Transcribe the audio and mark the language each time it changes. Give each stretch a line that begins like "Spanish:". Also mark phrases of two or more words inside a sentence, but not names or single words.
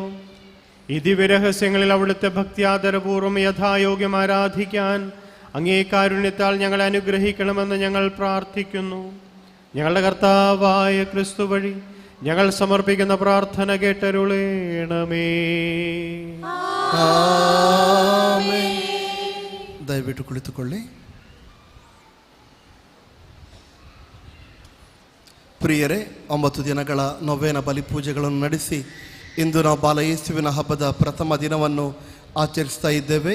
Malayalam: ഈ ദിവ്യരഹസ്യങ്ങളിൽ അവിടുത്തെ ഭക്ത്യാദരപൂർവ്വം യഥായോഗ്യം ആരാധിക്കാൻ അങ്ങേ കാരുണ്യത്താൽ ഞങ്ങളെ അനുഗ്രഹിക്കണമെന്ന് ഞങ്ങൾ പ്രാർത്ഥിക്കുന്നു. ഞങ്ങളുടെ കർത്താവായ ക്രിസ്തു വഴി ഞങ്ങൾ സമർപ്പിക്കുന്ന പ്രാർത്ഥന കേട്ടരുളേണമേ.
Kannada: ದಯವಿಟ್ಟು ಕುಳಿತುಕೊಳ್ಳಿ. ಪ್ರಿಯರೇ, 9 ದಿನಗಳ ನೊವೇನ ಬಲಿಪೂಜೆಗಳನ್ನು ನಡೆಸಿ ಇಂದು ನಾವು ಬಾಲಯೇಸುವಿನ ಹಬ್ಬದ ಪ್ರಥಮ ದಿನವನ್ನು ಆಚರಿಸ್ತಾ ಇದ್ದೇವೆ.